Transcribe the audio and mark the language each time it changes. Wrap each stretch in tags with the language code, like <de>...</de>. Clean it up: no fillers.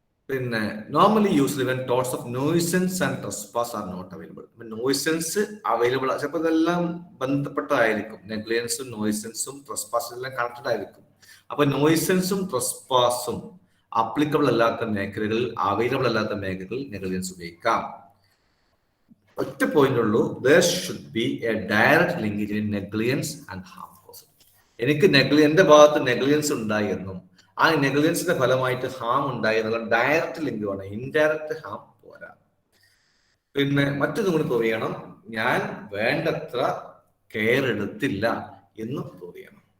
<en>പിന്നെ normally used when torts of nuisance and trespass are not available.</en> <ml>Nuisance available, ചിലപ്പോൾ ഇതെല്ലാം ബന്ധപ്പെട്ടതായിരിക്കും. നെഗ്ലിജൻസും നോയിസൻസും ട്രസ്പാസും എല്ലാം connected ആയിരിക്കും. അപ്പൊ നോയിസൻസും ട്രസ്പാസും അപ്ലിക്കബിൾ അല്ലാത്ത മേഖലകളിൽ, അവൈലബിൾ അല്ലാത്ത മേഖലകളിൽ നെഗ്ലിജൻസ് ഉപയോഗിക്കാം. ഒറ്റ പോയിന്റ് ഉള്ളൂ,</ml> <en>there should be a direct linkage in negligence and harm caused.</en> <ml>എനിക്ക് എന്റെ ഭാഗത്ത് നെഗ്ലിജൻസ് ഉണ്ടായി എന്നും ആ നെഗ്ലിജൻസിന്റെ ഫലമായിട്ട് ഹാം ഉണ്ടായി എന്നുള്ള ഡയറക്റ്റ് ലിങ്ക് വേണം, ഇൻഡയറക്റ്റ് ഹാം പോരാ. പിന്നെ മറ്റൊന്നും കൂടി പ്രൂവ് ചെയ്യണം, ഞാൻ വേണ്ടത്ര കെയർ എടുത്തില്ല എന്ന് പ്രൂവ് ചെയ്യണം.</ml>